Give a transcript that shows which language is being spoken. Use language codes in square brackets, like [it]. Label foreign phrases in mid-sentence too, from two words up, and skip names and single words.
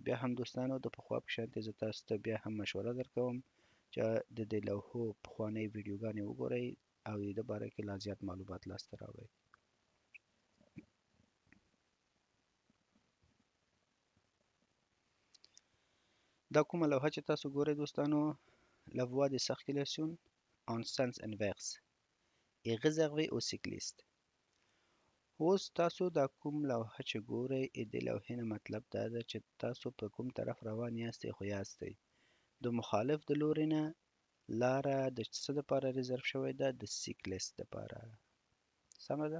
[ps] بیا هم دوستانو د پخوا په شانتې زه تاسو ته بیا هم مشوره درکوم چې د دې لوحو پخوانۍ ویډیوګانې وګورئ او د دې باره کې لا زیات معلومات لاسته راوړئ. دا کومه لوحه چې تاسو ګورئ دوستانو، [fr] La voie de circulation en sens inverse est réservée aux cyclistes. [ps] اوس تاسو دا کوم لوحه چې ګورئ د لوحې نه مطلب دا ده چې تاسو په کوم طرف روان یاستئ، خو یاستئ د مخالف د لوري نه لاره د څه دپاره ریزرف شوې ده؟ د سیکلیست دپاره. سمه ده؟